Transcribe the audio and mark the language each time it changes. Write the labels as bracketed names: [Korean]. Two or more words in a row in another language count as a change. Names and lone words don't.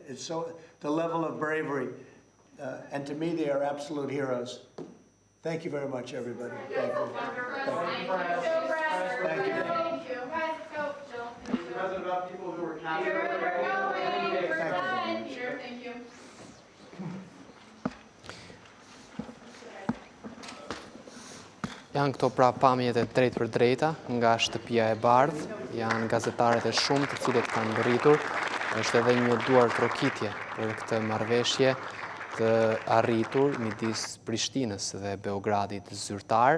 [English] It's so, the level of bravery. And to me, they are absolute heroes. Thank you very much, everybody. Thank you. Thank you. President, about people who were captured. Thank you. [Albanian] Janë këto pra pamjet e drejt për drejta nga shtëpia e Bardhë. Janë gazetarët e shumë të cilët kanë ngritur. Është edhe një duar trokitje për këtë marrëveshje të arritur midis Prishtinës dhe Beogradit zyrtar.